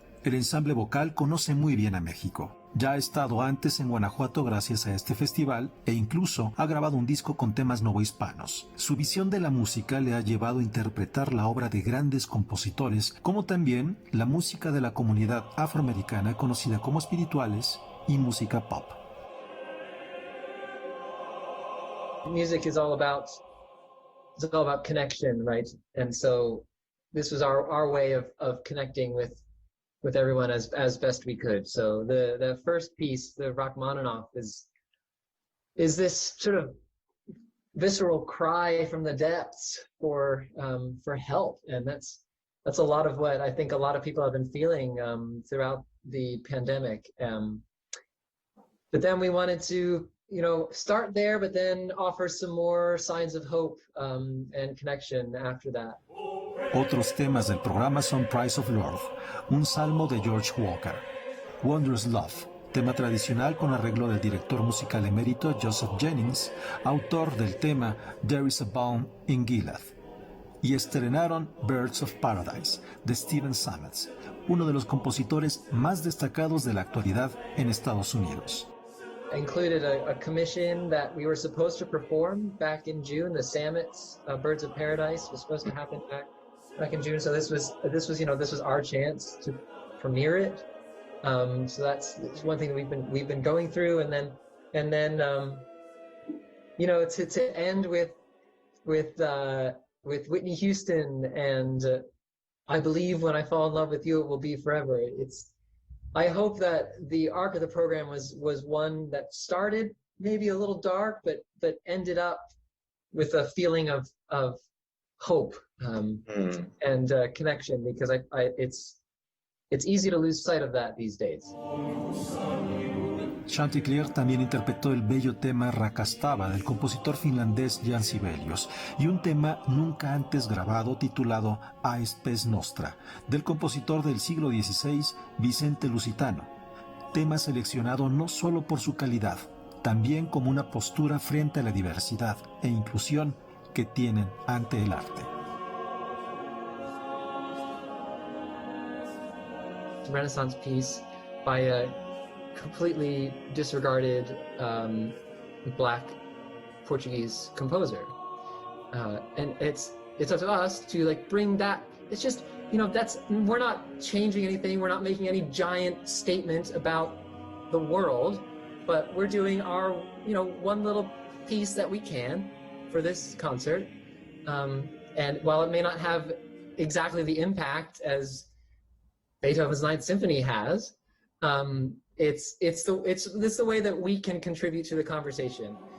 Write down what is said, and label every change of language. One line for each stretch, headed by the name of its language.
Spanish: El ensamble vocal conoce muy bien a México. Ya ha estado antes en Guanajuato gracias a este festival e incluso ha grabado un disco con temas novohispanos. Su visión de la música le ha llevado a interpretar la obra de grandes compositores, como también la música de la comunidad afroamericana conocida como espirituales y música pop.
English: Music is all about connection, right? And so this was our way of connecting with everyone as best we could. So the first piece, the Rachmaninoff, is this sort of visceral cry from the depths for help, and that's a lot of what I think a lot of people have been feeling throughout the pandemic. But then we wanted to, start there, but then offer some more signs of hope and connection after that.
Spanish: Otros temas del programa son Price of Love, un salmo de George Walker, Wondrous Love, tema tradicional con arreglo del director musical emérito Joseph Jennings, autor del tema There is a Balm in Gilead. Y estrenaron Birds of Paradise, de Stephen Sametz, uno de los compositores más destacados de la actualidad en Estados Unidos.
English: I included a commission that we were supposed to perform back in June. The Sametz Birds of Paradise was supposed to happen back in June. So this was our chance to premiere it. So that's one thing we've been going through, and then to end with Whitney Houston and I Believe When I Fall in Love with You It Will Be Forever. I hope that the arc of the program was one that started maybe a little dark, but ended up with a feeling of hope and connection, because it's easy to lose sight of that these days.
Spanish: Chanticleer también interpretó el bello tema Rakastava del compositor finlandés Jan Sibelius y un tema nunca antes grabado titulado A Spes Nostra del compositor del siglo XVI Vicente Lusitano, tema seleccionado no solo por su calidad, también como una postura frente a la diversidad e inclusión que tienen ante el arte.
English: Renaissance piece by a completely disregarded Black Portuguese composer, and it's up to us to bring that. It's just we're not changing anything, we're not making any giant statement about the world, but we're doing our one little piece that we can for this concert, and while it may not have exactly the impact as Beethoven's Ninth Symphony has, it's the way that we can contribute to the conversation.